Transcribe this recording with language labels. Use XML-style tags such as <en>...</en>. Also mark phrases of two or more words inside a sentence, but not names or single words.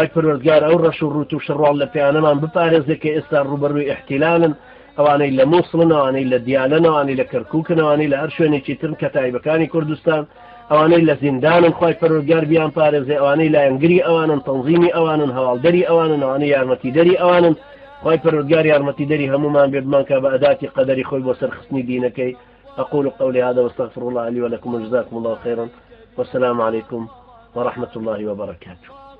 <ckb>پەروەردگار ئەو ڕەش و ڕوت و شڕواڵ لە پێیانەمان بپارێزێ کە ئێستا ڕوبەڕووی احتیلالن ئەوانەی لە مووسڵن ئەوانەی لە دیالەن ئەوانەی لە کەرکووکن ئەوانەی لە هەر شوێنێکی ترن کە تایبەکانی کوردستان ئەوانەی لە زیندانن خوای پەروەردگار بیان پارێزێ ئەوانەی لایەنگری ئەوانن تەنظیمی ئەوانن هەواڵدەری ئەوانن ئەوانەی یارمەتیدەری ئەوانن خوای پەروەردگار یارمەتیدەری هەمومان بێ بمانکە بە ئەداتی قەدەری خۆی بۆ سەرخستنی دینەکەی</ckb> <ar>أقول قولي هذا واستغفر الله لي ولكم وجزاكم الله خيرا والسلام عليكم ورحمة الله وبركاته.</ar>